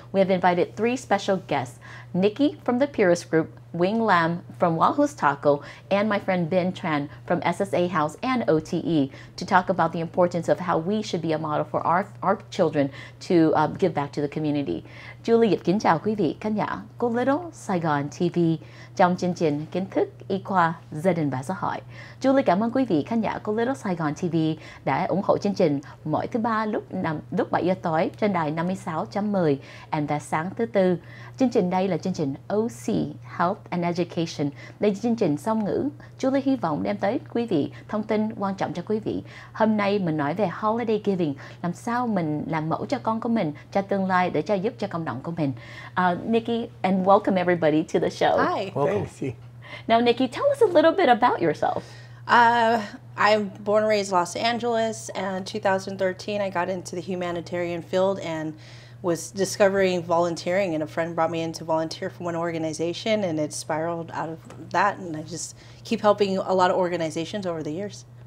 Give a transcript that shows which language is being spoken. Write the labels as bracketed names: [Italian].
[English] We have invited 3 special guests, Nikki from the PuristGroup, Wing Lam from Wahoo's Taco, and my friend Ben Tran from SSAHaus and OTE to talk about the importance of how we should be a model for our children to give back to the community. [Vietnamese] Julie kính chào quý vị khán giả của Little Saigon TV trong chương trình kiến thức y khoa gia đình và xã hội. Julie cảm ơn quý vị khán giả của Little Saigon TV đã ủng hộ chương trình mỗi thứ Ba lúc 7 giờ tối trên đài 56.10 và sáng thứ Tư. Chương trình đây là chương trình OC Health and Education. Đây là chương trình song ngữ. Julie hy vọng đem tới quý vị thông tin quan trọng cho quý vị. Hôm nay mình nói về [English] holiday giving, [Vietnamese] làm sao mình làm mẫu cho con của mình, cho tương lai để cho giúp cho cộng đồng của mình. [English] Nikki, and welcome everybody to the show. Hi. Welcome. Now, Nikki, tell us a little bit about yourself. I'm born and raised in Los Angeles, and in 2013 I got into the humanitarian field and was discovering volunteering, and a friend brought me in to volunteer for one organization, and it spiraled out of that, and I just keep helping a lot of organizations over the years.